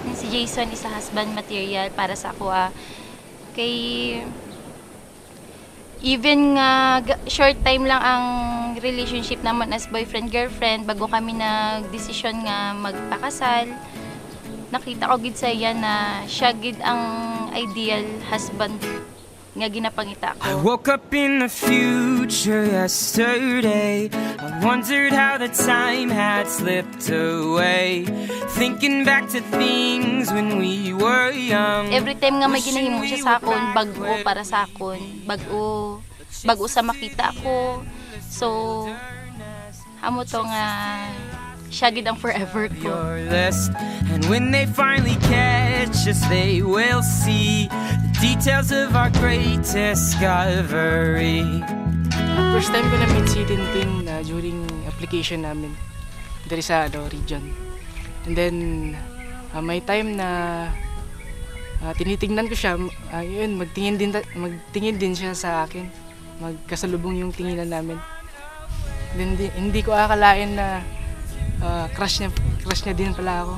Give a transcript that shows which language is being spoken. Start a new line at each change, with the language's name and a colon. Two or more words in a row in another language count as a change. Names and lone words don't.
English: Jason is a husband material
Hiligaynon: para sa ako. Kay even nga
English: short time
Hiligaynon: lang ang relationship naman as boyfriend-girlfriend bago kami nagdesisyon nga magpakasal. Nakita ko gid sa iya na siya gid ang
English: ideal husband
Hiligaynon: nga ginapangita
English: I
Hiligaynon: ko.
English: woke up in the future yesterday. I wondered how the time had slipped away. Thinking back to things when we were young.
Hiligaynon: Every time nga may ginahimo siya sa akon, bago para sa akon, bago sa makita ko. So, amo to nga siya gid ang forever ko.
English: Your list. And when they finally catch us, they will see the details of our great discovery. First time
Filipino: ko na-meet si Tintin during application namin dari sa region. And then, may time na tinitingnan ko siya, yun, magtingin din siya sa akin. Magkasalubong yung tinginan namin. Then, hindi ko akalain na crush niya din pala ako.